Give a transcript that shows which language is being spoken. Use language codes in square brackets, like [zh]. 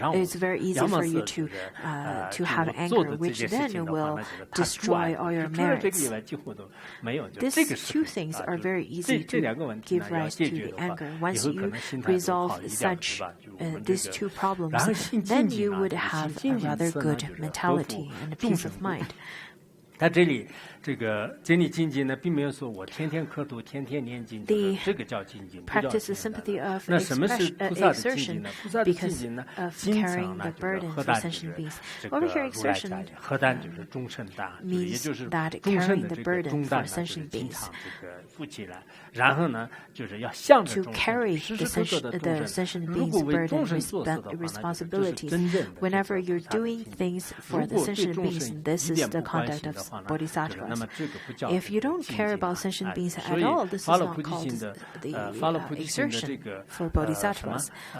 [en] It's very easy for you to have anger, which then will destroy all your merits. These two things are very easy to give rise to the anger. Once you resolve such these two problems, then you would have a rather good mentality and a peace of mind. [zh] 他这里这个建立精进呢，并没有说我天天磕头、天天念经，这个叫精进。 [en] Practice sympathy of [zh] 那什么是菩萨的精进呢？菩萨的精进呢，经常呢就是荷担这个如来家里，荷担就是终身担，也就是终身的这个重担呢，就是经常这个负起来。然后呢，就是要向着众生，时时刻刻的众生。如果为众生做事的话呢，就是真正的 [en] Whenever you're doing things for the sentient beings, this is the conduct of bodhisattvas. If you don't care about sentient beings at all, this is not called the exertion for bodhisattvas.